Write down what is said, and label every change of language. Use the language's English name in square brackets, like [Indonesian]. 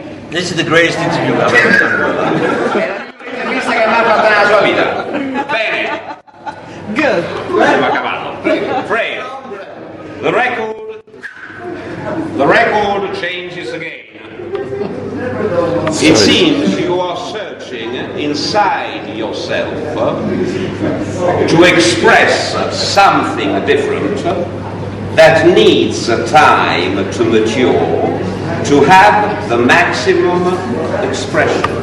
[English] This is the greatest interview I've ever done. [Italian] È l'intervista che mai fatto nella sua vita. Bene. [English] Good. Ma cavallo. Pray. The record changes again. It seems you are searching inside yourself to express something different that needs time to mature to have the maximum expression.